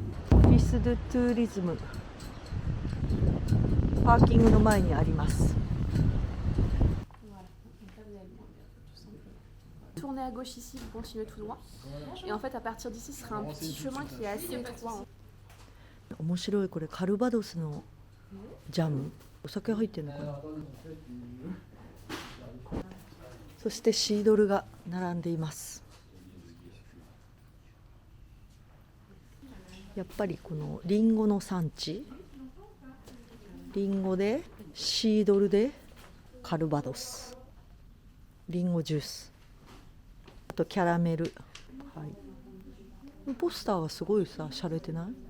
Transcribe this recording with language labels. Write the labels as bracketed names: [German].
[Japanese] オフィス・ドゥ・トゥーリズム、パーキングの前にあります。 [French] Tournez à gauche ici, vous continuez tout droit. Et en fait, à partir d'ici, ce sera un petit chemin qui est assez étroit. [Japanese] 面白い。これカルバドスのジャム。お酒入ってるのかな。そしてシードルが並んでいます。やっぱりこのリンゴの産地、リンゴでシードルでカルバドス、リンゴジュース、あとキャラメル、はい、ポスターがすごいさ、洒落てない？